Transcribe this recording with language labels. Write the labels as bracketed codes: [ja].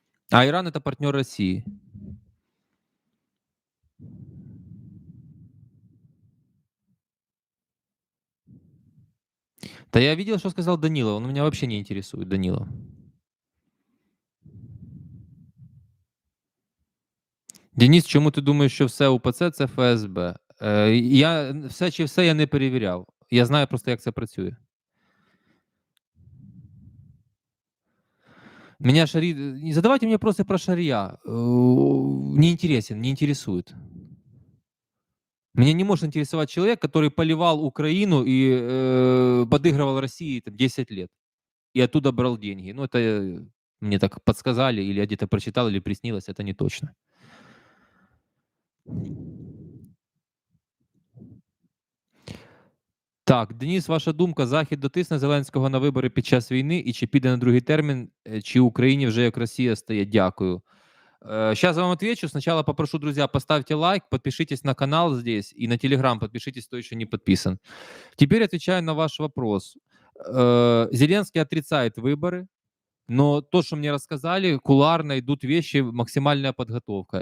[ru] А Иран — это партнер России. Да я видел, что сказал Данилов. Он меня вообще не интересует, Данилов. [uk] Денис, чому ти думаєш, що все УПЦ — це ФСБ? Я все чи все я не перевіряв. Я знаю просто, як це працює. [ru] Меня не задавайте мне вопросы про шария. Не интересен, не интересует. Меня не может интересовать человек, который поливал Украину и подыгрывал России там, 10 лет. И оттуда брал деньги. Ну, это мне так подсказали, или я где-то прочитал, или приснилось, это не точно. [uk] Так, Денис, ваша думка, Захід дотисне Зеленського на вибори під час війни, і чи піде на другий термін, чи Україні вже як Росія стає? [ru] Дякую. Сейчас я вам отвечу. Сначала попрошу, друзья, поставьте лайк, подпишитесь на канал здесь и на Телеграм подпишитесь, кто еще не подписан. Теперь отвечаю на ваш вопрос. Зеленский отрицает выборы. Но то, что мне рассказали, кулуарно идут вещи, максимальная подготовка.